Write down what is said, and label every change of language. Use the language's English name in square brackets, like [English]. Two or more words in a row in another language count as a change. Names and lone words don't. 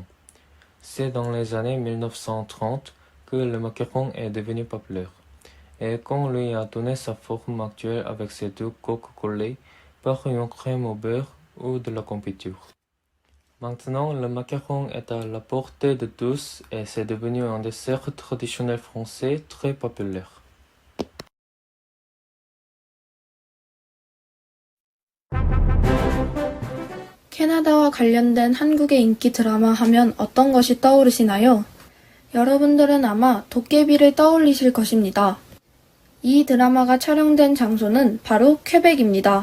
[French] C'est dans les années 1930 que le macaron est devenu populaire, et qu'on lui a donné sa forme actuelle avec ses deux coques collées par une crème au beurre ou de la confiture. Maintenant, le macaron est à la portée de tous et c'est devenu un dessert traditionnel français très populaire. [Korean] 캐나다와 관련된 한국의 인기 드라마 하면 어떤 것이 떠오르시나요? 여러분들은 아마 도깨비를 떠올리실 것입니다. 이 드라마가 촬영된 장소는 바로 퀘벡입니다.